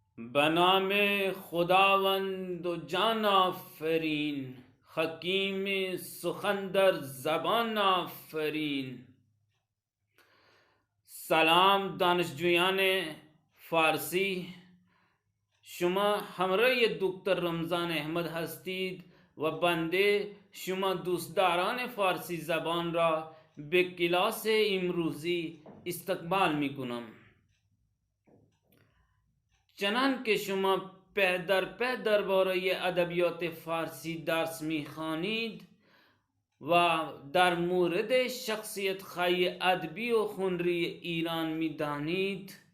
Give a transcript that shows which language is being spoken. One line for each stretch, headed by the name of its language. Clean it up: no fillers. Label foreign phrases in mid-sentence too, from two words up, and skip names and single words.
Persian: بنام خداوند و جان آفرین، حکیم سخن‌در زبان آفرین. سلام دانشجویان فارسی، شما همراه دکتر رمضان احمد هستید و بنده شما دوستداران فارسی زبان را به کلاس امروزی استقبال می کنم. چنان که شما پی درباره ادبیات فارسی درس می خوانید و در مورد شخصیت های ادبی و هنری ایران می دانید،